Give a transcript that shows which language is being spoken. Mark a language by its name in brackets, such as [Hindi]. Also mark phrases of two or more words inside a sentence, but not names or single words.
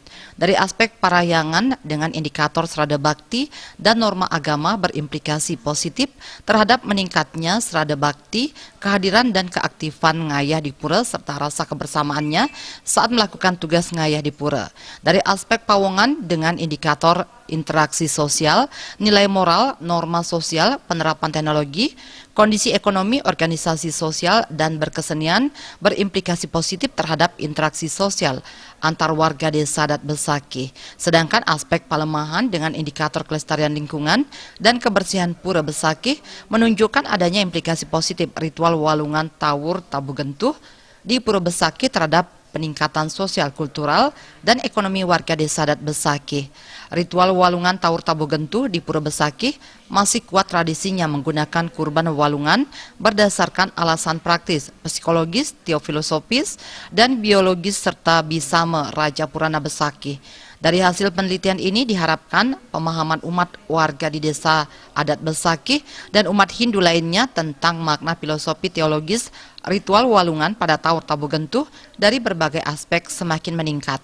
[Indonesian] Dari aspek parahyangan dengan indikator serada bakti dan norma agama berimplikasi positif terhadap meningkatnya serada bakti, kehadiran dan keaktifan ngayah di pura serta rasa kebersamaannya saat melakukan tugas ngayah di pura. Dari aspek pawongan dengan indikator interaksi sosial, nilai moral, norma sosial, penerapan teknologi, kondisi ekonomi, organisasi sosial, dan berkesenian berimplikasi positif terhadap interaksi sosial antar warga desa adat Besakih. Sedangkan aspek pelemahan dengan indikator kelestarian lingkungan dan kebersihan Pura Besakih menunjukkan adanya implikasi positif ritual walungan Tawur Tabuh Gentuh di Pura Besakih terhadap peningkatan sosial kultural dan ekonomi warga desa adat Besakih. Ritual walungan Tawur Tabuh Gentuh di Pura Besakih masih kuat tradisinya menggunakan kurban walungan berdasarkan alasan praktis, psikologis, teofilosofis, dan biologis serta bisame Raja Purana Besakih. Dari hasil penelitian ini diharapkan pemahaman umat warga di desa adat Besakih dan umat Hindu lainnya tentang makna filosofi teologis ritual walungan pada Tawur Tabuh Gentuh dari berbagai aspek semakin meningkat.